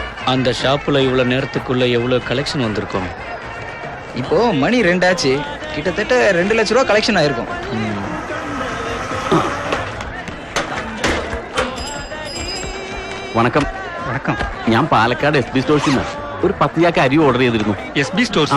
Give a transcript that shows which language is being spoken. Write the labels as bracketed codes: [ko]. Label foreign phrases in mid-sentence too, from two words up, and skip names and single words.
[ta] அந்த ஷாப்புல இவ்வளவு நேரத்துக்குள்ள எவ்வளவு கலெக்ஷன் வந்திருக்கும்? இப்போ மணி 2 ஆச்சு. கிட்டத்தட்ட 2 லட்ச ரூபா கலெக்ஷன் ஆயிருக்கும். [ml] വണക്കം. [ta] வணக்கம். [ml] ഞാൻ പാലക്കാട് SB സ്റ്റോഴ്സിൽ നിന്ന് ഒരു 10 ചാക്ക് അരി ഓർഡർ ചെയ്തിരുന്നു. SB സ്റ്റോഴ്സ്?